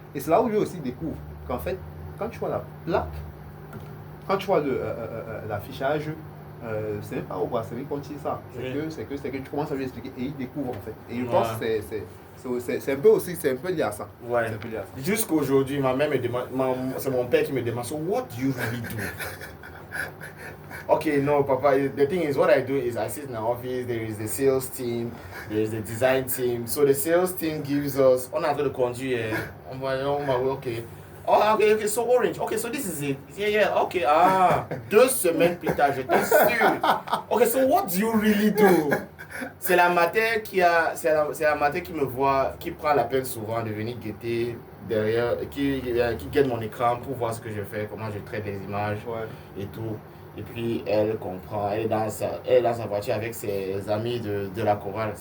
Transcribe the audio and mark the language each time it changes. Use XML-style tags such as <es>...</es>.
<fr>Et c'est là où lui aussi découvre qu'en fait, quand tu vois la plaque, quand tu vois l'affichage, c'est même pas au brasserie qu'on tire ça. C'est que tu commences à lui expliquer et il découvre en fait. Et je pense que c'est un peu aussi, c'est un peu lié à ça. Ouais. Jusqu'aujourd'hui, ma mère me demande, c'est mon père qui me demande,</fr> <en>so what do you really do? Okay, no, Papa, the thing is, what I do is I sit in the office, there is the sales team, there is the design team. So the sales team gives us, on a the conduit, okay. Oh, okay, so orange. Okay, so this is it. Yeah, okay.</en> <fr>2 semaines plus tard, j'étais sûr.</fr> <en>Okay, so what do you really do?</en> <fr>C'est la matière c'est la matière qui me voit, qui prend la peine souvent de venir guetter derrière, qui guette mon écran pour voir ce que je fais, comment je traite les images et tout. Et puis elle comprend, elle est dans sa voiture avec ses amis de la chorale.</fr>